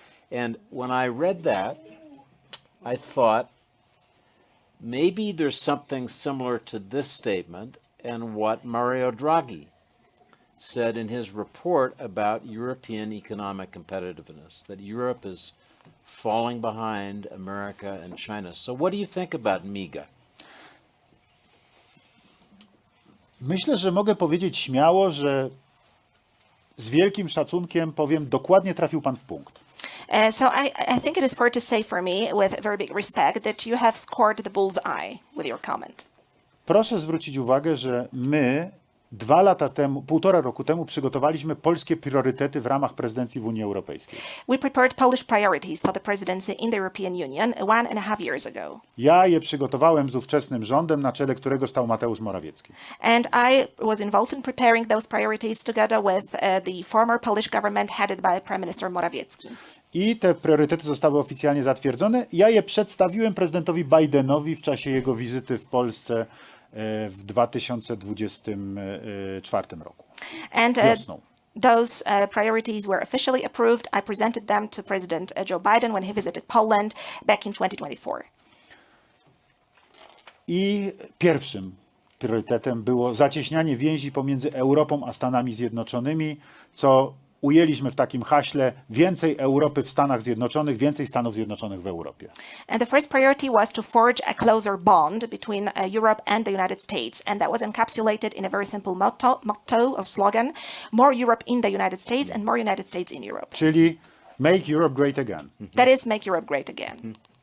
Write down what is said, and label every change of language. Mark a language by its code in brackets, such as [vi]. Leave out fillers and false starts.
[en] And when I read that, I thought maybe there's something similar to this statement and what Mario Draghi said in his report about European economic competitiveness, that Europe is falling behind America and China. So what do you think about MIGA? [pl] Myślę, że mogę powiedzieć śmiało, że z wielkim szacunkiem powiem, dokładnie trafił pan w punkt. [en] So I think it is fair to say for me, with very big respect, that you have scored the bullseye with your comment. [pl] Proszę zwrócić uwagę, że my 2 lata temu, 1,5 roku temu przygotowaliśmy polskie priorytety w ramach prezydencji w Unii Europejskiej. [en] We prepared Polish priorities for the presidency in the European Union 1.5 years ago. [pl] Ja je przygotowałem z ówczesnym rządem, na czele którego stał Mateusz Morawiecki. [en] And I was involved in preparing those priorities together with the former Polish government headed by Prime Minister Morawiecki. [pl] I te priorytety zostały oficjalnie zatwierdzone. Ja je przedstawiłem prezydentowi Bidenowi w czasie jego wizyty w Polsce w 2024 roku. [en] And [pl] Wiosną. [en] those priorities were officially approved. I presented them to President Joe Biden when he visited Poland back in 2024. [pl] I pierwszym priorytetem było zacieśnianie więzi pomiędzy Europą a Stanami Zjednoczonymi, co ujęliśmy w takim haśle: więcej Europy w Stanach Zjednoczonych, więcej Stanów Zjednoczonych w Europie. [en] And the first priority was to forge a closer bond between Europe and the United States. And that was encapsulated in a very simple motto or slogan: more Europe in the United States and more United States in Europe. [pl] Czyli [en] Make Europe Great Again. That is, make Europe great again.